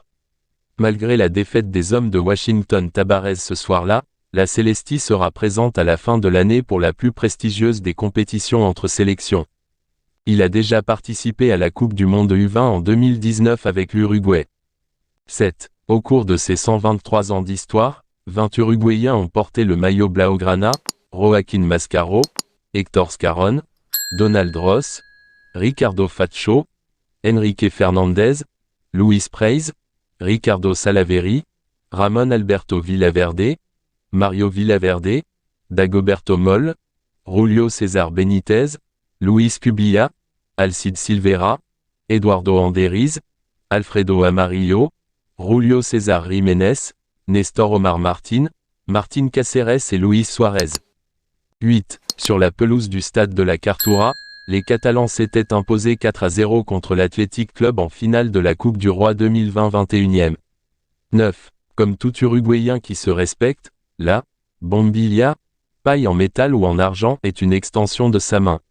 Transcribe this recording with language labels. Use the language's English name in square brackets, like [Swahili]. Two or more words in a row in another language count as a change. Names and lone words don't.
[French] Malgré la défaite des hommes de Washington Tabarez ce soir-là, la Celesti sera présente à la fin de l'année pour la plus prestigieuse des compétitions entre sélections. Il a déjà participé à la Coupe du Monde U20 en 2019 avec l'Uruguay. 7. Au cours de ses 123 ans d'histoire, 20 Uruguayens ont porté le maillot Blaugrana, Joaquín Mascaro, Héctor Scarón, Donald Ross, Ricardo Faccio, Enrique Fernandez, Luis Preis, Ricardo Salaverry, Ramón Alberto Villaverde, Mario Villaverde, Dagoberto Moll, Julio César Benítez, Luis Cubilla, Alcide Silveira, Eduardo Anderiz, Alfredo Amarillo, Julio César Jiménez, Néstor Omar Martín, Martín Cáceres et Luis Suárez. 8. Sur la pelouse du stade de la Cartura, les Catalans s'étaient imposés 4-0 contre l'Athletic Club en finale de la Coupe du Roi 2020-21e. 9. Comme tout Uruguayen qui se respecte, la bombilla, paille en métal ou en argent, est une extension de sa main.